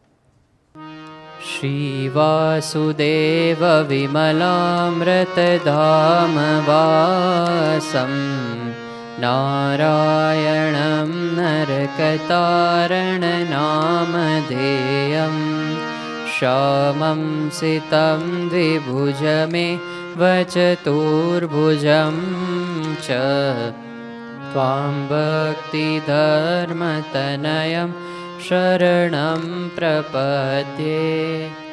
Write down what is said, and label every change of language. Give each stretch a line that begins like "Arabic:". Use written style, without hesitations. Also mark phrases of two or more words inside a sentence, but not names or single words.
Sanskrit: શ્રી વાસુદેવ વિમલામૃત ધામ વાસમ નારાયણમ નરકતારણ નામધેયમ श्यामं सितं द्विभुजमे वचतुर्भुजं च त्वां भक्तिधर्मतनयं शरणं प्रपद्ये।